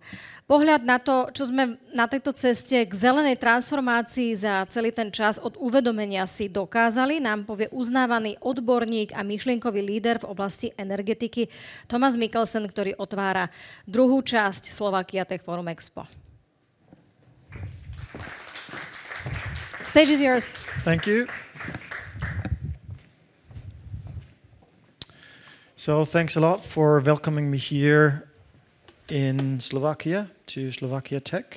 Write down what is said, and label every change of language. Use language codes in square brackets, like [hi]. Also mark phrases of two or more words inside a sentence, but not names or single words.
[sk] Pohľad na to, čo sme na tejto ceste k zelenej transformácii za celý ten čas od uvedomenia si dokázali, nám povie uznávaný odborník a myšlienkový líder v oblasti energetiky Thomas Mikkelsen, ktorý otvára druhú časť SlovakiaTech Forum Expo. [en] Stage is yours. Thank you. So thanks a lot for welcoming me here in Slovakia to SlovakiaTech.